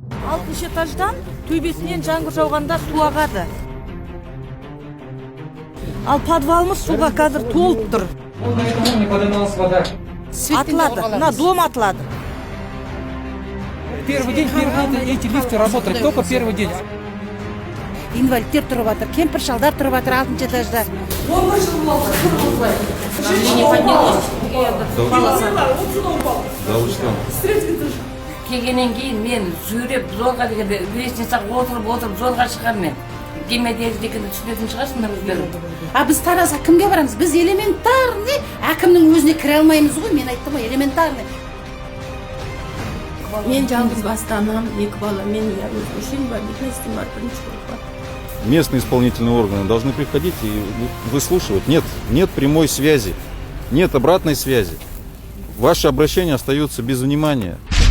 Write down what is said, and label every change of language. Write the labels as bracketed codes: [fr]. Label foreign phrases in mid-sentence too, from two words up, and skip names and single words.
[kk] алтыншы этаждан төбесінен жаңбыр жауғанда су ағады. Ал подвалымыз суға қазір толып тұр. Атылады, мына дом атылады. [ru] Первый день эти лифты работали, только первый день. [kk] Инвалидтер тұрып жатыр, кемпір шалдар тұрып жатыр 6-шы этажда. 15 жыл болды, тұрғызбай. Келгеннен кейін мен жүріп жолға дегенде лестницаға отырып жолға шығамын мен. Демедегі дегенде түсінетін шығарсыңдар өздері. А біз Таразға кімге барамыз? Біз элементарный әкімнің өзіне кіре алмаймыз ғой, мен айттым ғой, элементарный. Мен жалғыз басты анам, 2 бала, мен өзім бар, бекіністім бар, бірінші болып бар. [ru] Местные исполнительные органы должны приходить и выслушивать. Нет прямой связи, нет обратной связи. Ваши обращения остаются без внимания.